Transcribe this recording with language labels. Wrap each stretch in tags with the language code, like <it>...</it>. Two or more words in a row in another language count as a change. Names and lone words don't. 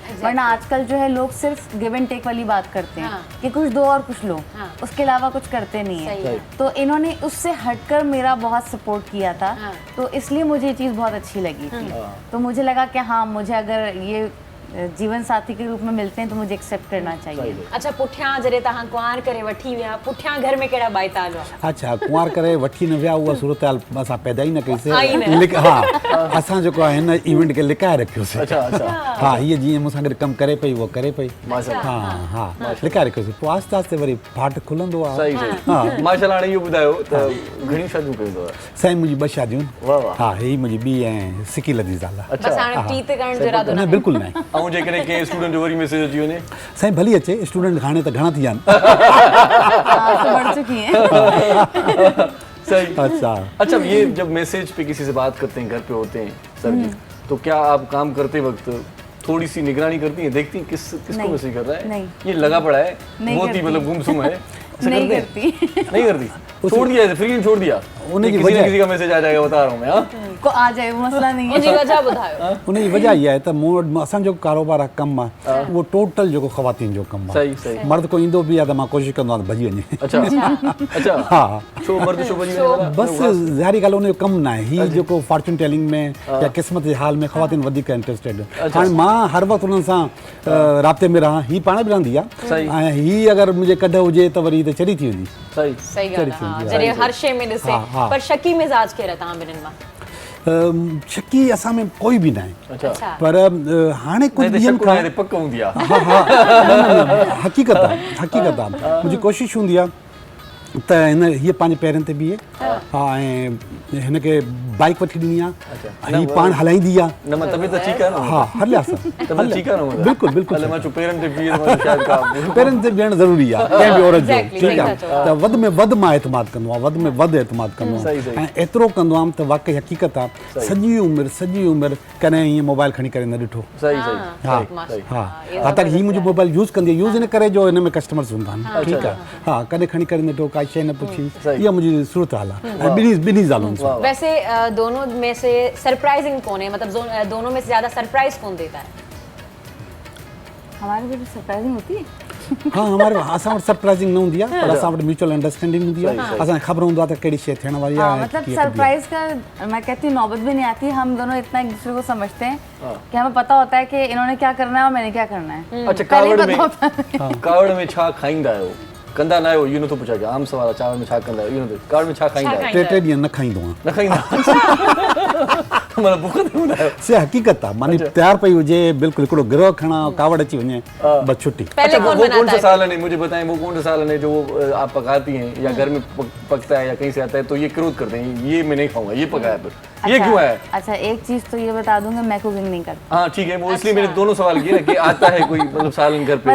<hi>वरना आजकल जो है लोग सिर्फ</hi> <en>give and take</en> <hi>वाली बात करते हैं कि कुछ दो और कुछ लो, उसके अलावा कुछ करते नहीं है। तो इन्होंने उससे हटकर मेरा बहुत सपोर्ट किया था, तो इसलिए मुझे ये चीज़ बहुत अच्छी लगी थी। तो मुझे लगा कि हाँ, मुझे अगर ये जीवन साथी के रूप में मिलते हैं तो मुझे एक्सेप्ट करना चाहिए।</hi> <sd>अच्छा पुठियां जॾहिं तव्हां कुंवार करे वठी विया, पुठियां घर में कहिड़ा बाइताल हुआ? अच्छा कुंवार करे वठी न विया, उहा सूरत हाल असां पैदा ई न आई कईसीं। न। हा असां जेको आहे हिन इवेंट खे लिकाए रखियोसीं। अच्छा अच्छा हा हीअ जीअं मूंसां गॾु कमु करे पई, उहो करे पई। माशाल्लाह। हा हा लिकाए रखियोसीं, पोइ आस्ते आस्ते वरी फाट खुलंदो आहे। सही सही माशाल्लाह। हाणे इहो ॿुधायो त घणी शादियूं कयूं अथव? साईं मुंहिंजी 2 शादियूं वाह वाह। हा ही मुंहिंजी ॿी ऐं सिकी लदी ज़ाल आहे। बस हाणे पीत करण जो इरादो न न बिल्कुलु न। ऐं जेकॾहिं कंहिं स्टूडेंट जो वरी मैसेज अची वञे? साईं भली अचे, स्टूडेंट हाणे त घणा थी विया आहिनि।</sd> <hi>तो बढ़ चुकी हैं। सही। अच्छा अच्छा ये जब मैसेज पे किसी से बात करते हैं, घर पे होते हैं सर जी, तो क्या आप काम करते वक्त थोड़ी सी निगरानी करती हैं, देखती हैं किसको नहीं, मैसेज कर रहा है? नहीं। ये लगा पड़ा है, नहीं बहुत ही करती। मतलब गुमसुम है, ऐसा नहीं करते हैं? करती। नहीं करती, छोड़ दिया, फ्री में छोड़ दिया। उन्हीं की किसी न वजह- किसी का मैसेज आ जाएगा, बता रहा हूँ मैं। हाँ को आ जाए वो मसला नहीं</hi> <sd>उनजी</sd> <hi>है।</hi> <sd>वजह ॿुधायो। उनजी वजह इहा आहे त मूं वटि असांजो कारोबार आहे, कमु आहे, उहो टोटल जेको ख़वातीन जो कमु आहे। सही सही। मर्द को ईंदो बि आहे त मां कोशिशि कंदो आहियां त भॼी वञे। अच्छा अच्छा हा छो मर्द छो बजी वञे? बसि ज़ाहिरी ॻाल्हि उनजो कमु न आहे, हीअ जेको</sd> <en>fortune telling</en> <sd>में या क़िस्मत जे हाल में ख़वातीन वधीक इंट्रस्टेड। हाणे मां हर वक़्तु उन्हनि सां राब्ते में रहां, हीअ पाण बि रहंदी आहे, सही। ऐं हीअ अगरि मुंहिंजे कढ हुजे त वरी त चरी थी वेंदी। सही सही ॻाल्हि आहे। हाँ, जॾहिं हर शइ में ॾिसे। हाँ। पर शकी मिज़ाज केरु आहे तव्हां ॿिन्हिनि मां? शकी असां में कोई बि न आहे, अच्छा अच्छा पर हाणे कुझु</sd> <hi>नहीं तो</hi> <sd>ॾींहंनि शक खां ना है, पक्का हूंदी आहे। हक़ीक़त आहे, हक़ीक़त आहे। मुंहिंजी कोशिशि हूंदी आहे त हीअ पंहिंजे पेरनि ते बीहे, हा ऐं हिनखे बाइक वठी ॾिनी आहे, हीअ पाण हलाईंदी आहे। न मां तबियत ठीकु आहे न? हा हलियासीं तबियत ठीकु आहे न? बिल्कुलु बिल्कुलु हले मां चयो पेरनि ते बीहे त शायदि का पेरनि ते बीहणु ज़रूरी आहे कंहिं बि औरत जो, Exactly, ठीकु आहे। सही था त वधि में वधि मां एतमाद कंदो आहियां, वधि में वधि एतमाद कंदो सही, सही। आहियां, ऐं एतिरो कंदो आहियां त वाक़ई हक़ीक़त आहे, सॼी उमिरि कॾहिं हीअं मोबाइल खणी करे न ॾिठो। सही हाँ, सही हा सही। हा हा तक हीअ मुंहिंजो मोबाइल यूज़ कंदी आहे, यूज़ इन करे जो हिन में कस्टमर्स हूंदा आहिनि, ठीकु आहे। हा कॾहिं खणी करे न ॾिठो, काई शइ न पुछी, सही। इहा मुंहिंजी सूरत हाल आहे। ऐं ॿिन्ही ज़ालुनि सां।</sd> <hi>वैसे दोनों में से सरप्राइजिंग कौन है, मतलब दोनों में से ज्यादा सरप्राइज कौन देता है? हमारे भी सरप्राइजिंग होती है। हाँ हमारे</hi> <sd>असां वटि सरप्राइजिंग न हूंदी आहे, पर असां वटि</sd> <en>mutual understanding</en> <sd>हूंदी आहे, असांखे ख़बर हूंदो आहे त कहिड़ी शइ थियण वारी हाँ, आहे। मतलब कीअं कबी आहे।</sd> <hi>सरप्राइज का मैं कहती हूँ नौबत भी नहीं आती। हम दोनों इतना एक दूसरे को समझते हैं कि हमें पता होता है कि इन्होंने क्या करना है और मैंने क्या करना है। अच्छा पहले ही कावड़ पता होता है।</hi> <sd>में कावड़ में छा खाईंदा आहियो? कंदा न आहियो इहो नथो पुछां, आम सवाल आहे, चांवर में छा कंदा आहियो इहो नथो, कावड़ में छा खाईंदा आहियो? 3 ॾींहं न खाईंदो आहियां। न खाईंदा मतलब बुख ते हूंदा आहियो? से हक़ीक़त आहे, मानी तयार पई हुजे, बिल्कुलु हिकिड़ो गिरोह खणा, कावड़ अची वञे,</sd> <hi>बस छुट्टी। पहले अच्छा कौन वो कौन बनाता सा है? सालन है, मुझे बताएं वो कौन सा सालन है जो आप पकाती हैं या घर में पकता है या कहीं से आता है तो ये क्रोध करते हैं, ये मैं नहीं खाऊंगा, ये पकाया फिर ये क्यों है? अच्छा एक चीज तो ये बता दूंगा, मैं कुकिंग नहीं करती। हाँ ठीक है, वो इसलिए मैंने दोनों सवाल किए ना कि आता है कोई मतलब सालन घर पे?</hi>